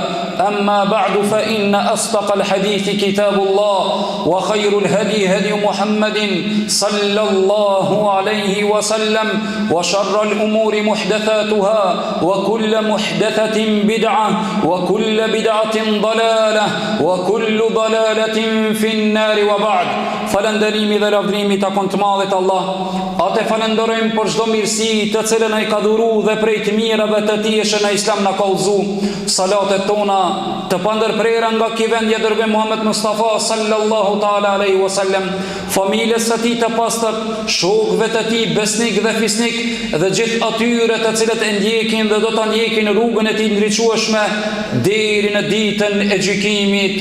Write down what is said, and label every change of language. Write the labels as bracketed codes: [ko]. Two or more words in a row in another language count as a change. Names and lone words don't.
[ar] أما بعد فإن أصدق الحديث كتاب الله، وخير الهدي هدي محمد صلى الله عليه وسلم، وشر الأمور محدثاتها وكل محدثة بدعة وكل بدعة ضلالة وكل ضلالة في النار. وبعد. [sq] Falënderimi dhe lavdrimi takon të madhit Allah. Atë falenderojmë për çdo mirësi të cilën ai ka dhuruar dhe prej të mirave të tij që në Islam na ka udhëzuar. Salatet tona të pandërprera nga ky vend i dërguar Muhammed Mustafa [ar] صلى الله تعالى عليه وسلم, [sq] familjes së tij të pastër, shokëve të tij besnik dhe fisnik dhe gjithë atyre të cilët e ndjekin dhe do ta ndjekin rrugën e tij ndriçueshme deri në ditën e gjykimit.